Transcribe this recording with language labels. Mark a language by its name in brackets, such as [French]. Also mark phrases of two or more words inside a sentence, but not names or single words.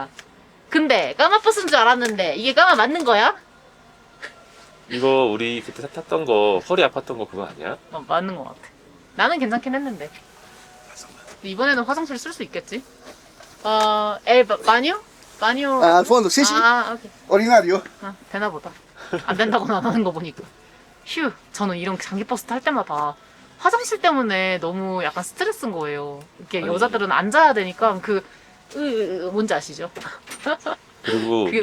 [Korean] 근데 까마 버스인 줄 알았는데 이게 까마 맞는 거야? 이거 우리 그때 탔던 거 허리 아팠던 거 그거 아니야? 맞는 것 같아. 나는 괜찮긴 했는데. 이번에는 화장실 쓸 수 있겠지? 바뉴? 바뉴. [Spanish] Al fondo, sí, sí. [Korean] 아, 오케이. Ordinario. 아, 되나 보다. 안 된다고는 안 하는 거 보니까. 휴, 저는 이런 장기버스 탈 때마다 화장실 때문에 너무 약간 스트레스인 거예요. 이렇게 아니. 여자들은 앉아야 되니까 뭔지 아시죠? 그리고 그게